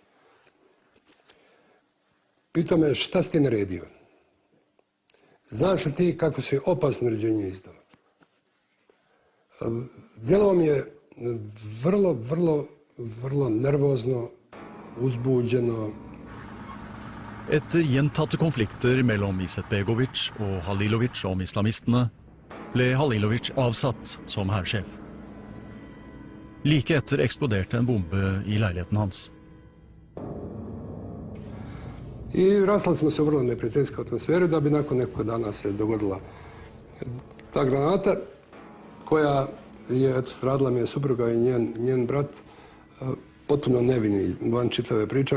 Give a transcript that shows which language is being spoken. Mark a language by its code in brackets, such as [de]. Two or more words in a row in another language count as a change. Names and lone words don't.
[bs] Pitao me, šta si ti naredio? Znaš li ti kako si opasno naređenje izdao? Djelovao mi je vrlo nervozno, uzbuđeno. [no] Etter gjentatte konflikter mellom Izetbegović og Halilović om islamistene, ble Halilović avsatt som hærsjef. Like etter eksploderte en bombe i leiligheten hans. [bs] I rastali smo se u vrlo neprijateljskoj atmosferi da bi nakon nekog dana se dogodila ta granata koja je, stradila mi je supruga i njen brat, potpuno nevini, van čitave priče.